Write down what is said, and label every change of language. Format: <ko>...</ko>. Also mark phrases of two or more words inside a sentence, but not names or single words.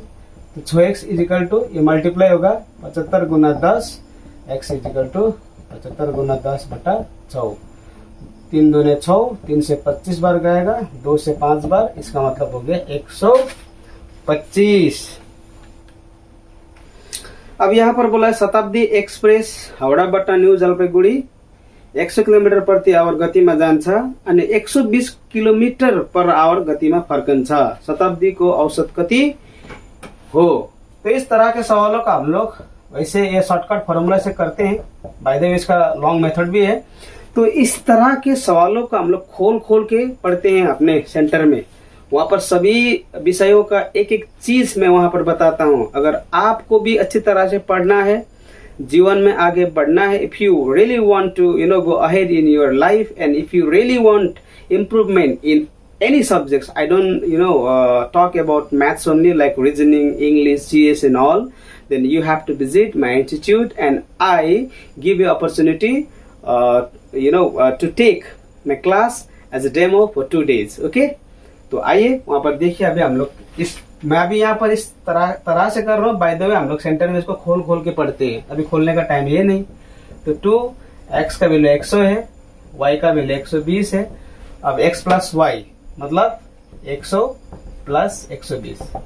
<hi>तो 6x = ये मल्टीप्लाई होगा 75 गुना 10, x = 75 गुना 10/6। 3 2 6, 3 से 25 बार गएगा, 2 से 5 बार, इसका मतलब हो गया 125। अब यहाँ पर बोला है</hi> <ne>शताब्दी एक्सप्रेस हावड़ा न्यू जलपाइगुडी 100 किलोमिटर प्रति आवर गतिमा जान्छ अनि 120</ne> <en>kilometer per hour</en> <ne>गतिमा फर्कन्छ। शताब्दी को औसत कति हो।</ne> <hi>तो इस तरह के सवालों का हम लोग वैसे ये</hi> <en>shortcut formula</en> <hi>से करते हैं।</hi> <en>by the way</en> <hi>इसका</hi> <en>long method</en> <hi>भी है। तो इस तरह के सवालों का हम लोग खोल के पढ़ते हैं अपने सेंटर में। वहां पर सभी विषयों का एक एक चीज मैं वहां पर बताता हूँ। अगर आपको भी अच्छी तरह से पढ़ना है, जीवन में आगे बढ़ना है,</hi> <en>if you really want to go ahead in your life and if you really want improvement in any subjects, I don't talk about maths only, like reasoning, English, GS and all, then you have to visit my institute and I give you opportunity to take my class as a demo for 2 days.</en> <hi>Okay, तो आइए वहां पर देखिए। अभी हम लोग मैं अभी यहाँ पर इस तरह से कर रहा हूँ।</hi> <en>by the way</en> <hi>हम लोग सेंटर में इसको खोल के पढ़ते हैं। अभी खोलने का टाइम ये नहीं। तो 2x का वैल्यू 100 है, y का वैल्यू 120 है। अब x + y मतलब 100 + 120।</hi>